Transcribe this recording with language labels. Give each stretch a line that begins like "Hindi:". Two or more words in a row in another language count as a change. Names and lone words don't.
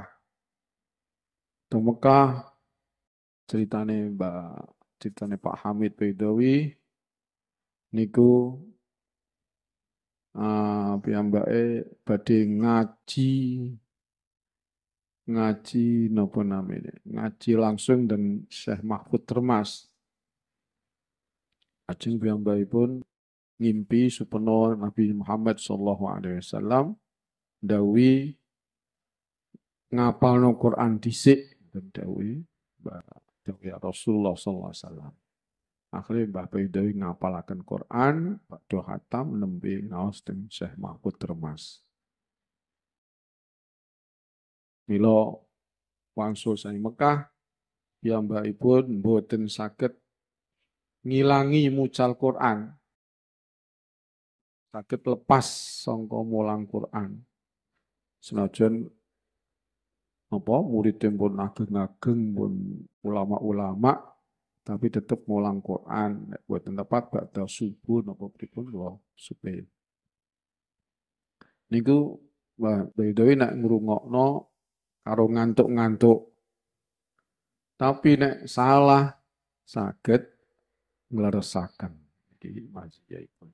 Javanese: Teng Mekah ceritane Pak Hamid Baydawi niku piyambake badhe ngaji napa namine ngaji langsung dengan Syekh Mahfud Termas. Ajeng piyambakipun ngimpi supeno Nabi Muhammad
Arabic: sallallahu alaihi wasallam
Javanese: dawi ngapalno Quran dhisik dan dawi Rasulullah
Arabic: sallallahu alaihi wasallam.
Javanese: Akhirnya Mbah Baydawi ngapalaken Quran, badhe khatam nembe ngaos teng Syekh Mahfud Termas. Mila wangsul saking Mekah, piyambakipun mboten saged ngilangi mucal Quran. Saged lepas sangka mulang Quran. Senajan apa muridipun pun ageng-ageng pun ulama-ulama tapi tetap mulang Quran buat tepat bakda subuh napa pripun kula supe. Niku Mbah Baydawi nek ngrungokno karo ngantuk-ngantuk. Tapi nek salah saged ngleresaken. Iki majiyaipun.